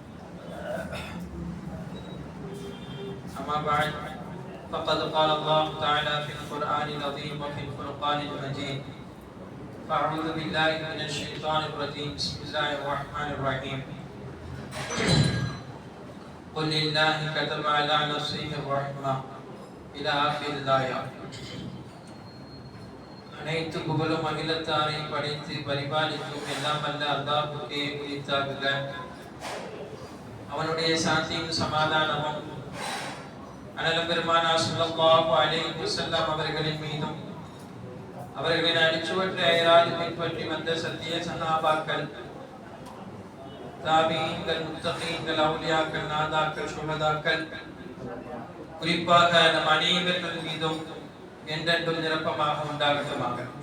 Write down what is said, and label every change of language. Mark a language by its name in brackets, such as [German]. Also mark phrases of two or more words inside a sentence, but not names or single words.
[Arabic] أما بعد فقد قال الله تعالى في القرآن العظيم وفي الفرقان المجيد فأعوذ بالله من الشيطان الرجيم بسم الله الرحمن الرحيم قل لله كتب على نفسه الرحمة إلى آخر الآية. [Tamil] அனைத்து புகழும் அகிலத்தாரை படைத்து பரிபாலிக்கும் எல்லாம் அல்ல அல்லாஹ்வுக்கே உரித்தாகுக. அவனுடைய சாந்தியும் சமாதானமும் அனலம் பெருமானார் [Arabic] صلى الله عليه وسلم [Tamil] அவர்களின் மீதும் அவர்களின் அடிச்சுவற்றை அயராது பின்பற்றி வந்த சத்திய சஹாபாக்கள், தாபீன்கள், முத்தகீன்கள், அவுலியாக்கள், நாதாக்கள், சுஹதாக்கள், குறிப்பாக நம் அனைவர்கள் மீதும் என்றென்றும் நிரப்பமாக உண்டாகட்டுமாக.